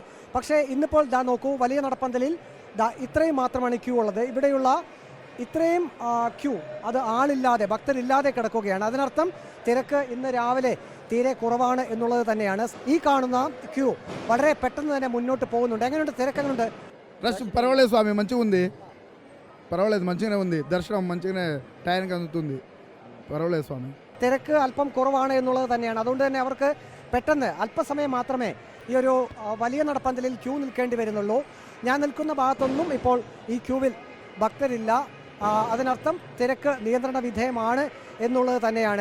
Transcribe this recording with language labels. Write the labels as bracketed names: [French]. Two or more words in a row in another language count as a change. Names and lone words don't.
[Malayalam] പക്ഷേ ഇന്നിപ്പോൾ നോക്കൂ, വലിയ നടപ്പന്തലിൽ ഇത്രയും മാത്രമാണ് ക്യൂ ഉള്ളത്. ഇവിടെയുള്ള ഇത്രയും ക്യൂ അത് ആളില്ലാതെ, ഭക്തരില്ലാതെ കിടക്കുകയാണ്. അതിനർത്ഥം തിരക്ക് ഇന്ന് రావిലെ തീരെ കുറവാണ് എന്നുള്ളത് തന്നെയാണ്. ఈ കാണുന്ന క్యూ വളരെ പെട്ടെന്ന് തന്നെ മുന്നോട്ട് പോകുന്നുണ്ട്. എങ്ങനെയുണ്ട് തിരക്ക്? എങ്ങനെയുണ്ട്? [Telugu] పర్వాలేదు స్వామి, మంచిగా ఉంది. పర్వాలేదు, మంచిగానే ఉంది. దర్శనం మంచిగానే టైంకి అందుతుంది. పర్వాలేదు స్వామి. [Malayalam] തിരക്ക് അല്പം കുറവാണ് എന്നുള്ളത് തന്നെയാണ്. അതുകൊണ്ട് തന്നെ അവർക്ക് പെട്ടെന്ന് അല്പസമയം മാത്രമേ ഈ ഒരു വലിയ നടപ്പന്തലിൽ ക്യൂ നിൽക്കേണ്ടി വരുന്നുള്ളൂ. ഞാൻ നിൽക്കുന്ന ഭാഗത്തൊന്നും ഇപ്പോൾ ഈ ക്യൂവിൽ ഭക്തരില്ല. അതിനർത്ഥം തിരക്ക് നിയന്ത്രണ വിധേയമാണ് എന്നുള്ളത് തന്നെയാണ്.